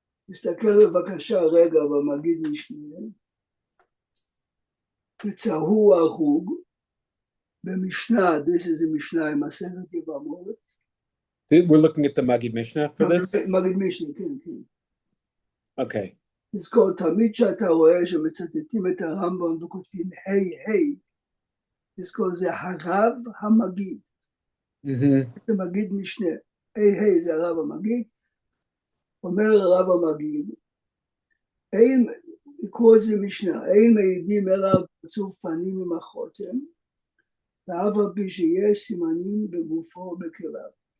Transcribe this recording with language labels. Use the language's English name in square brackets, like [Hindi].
[Hebrew] תסתכל בבקשה רגע במגיד משנה. וצהו הרוג במשנה, [English] this is a [Hebrew] משנה עם מסכת יבמות. [English] We're looking at the Magid Mishnah for this? [Hebrew] מגיד משנה, כן, כן. Okay. תזכור, תמיד שאתה רואה שמצטטים את הרמב"ם וכותבים היי, תזכור, זה הרב המגיד. זה מגיד משנה. היי, זה הרב המגיד. אומר הרב המגיד, אין, לקרוא את זה משנה, אין מעידים אלא פרצוף פנים עם החותם, ואף על פי שיש סימנים בגופו ובכליו.